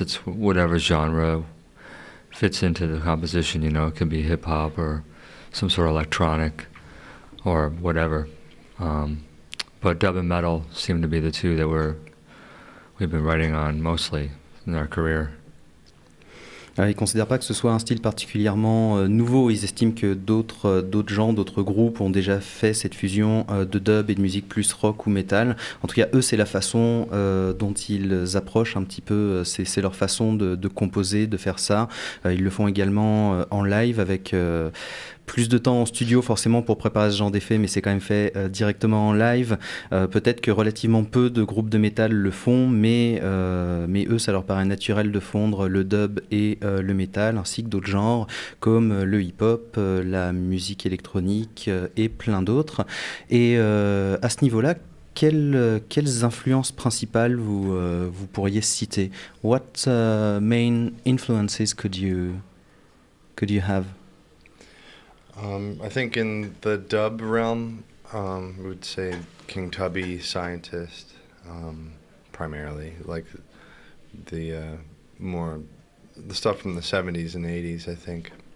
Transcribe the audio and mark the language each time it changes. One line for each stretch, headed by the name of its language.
English: It's whatever genre fits into the composition, It could be hip-hop or some sort of electronic or whatever. But dub and metal seem to be the two that we've been writing on mostly in our career.
French: Ils ne considèrent pas que ce soit un style particulièrement nouveau. Ils estiment que d'autres gens, d'autres groupes ont déjà fait cette fusion de dub et de musique plus rock ou métal. En tout cas, eux, c'est la façon dont ils approchent un petit peu, c'est leur façon de composer, de faire ça. Ils le font également en live avec plus de temps en studio forcément pour préparer ce genre d'effet, mais c'est quand même fait directement en live. Peut-être que relativement peu de groupes de métal le font, mais eux, ça leur paraît naturel de fondre le dub et le métal, ainsi que d'autres genres comme le hip-hop, la musique électronique et plein d'autres. Et à ce niveau-là, quelles influences principales vous pourriez citer?
English: What main influences could you have? I think in the dub realm, we would say King Tubby, Scientist, primarily. Like the more the stuff from the 70s and 80s, I think.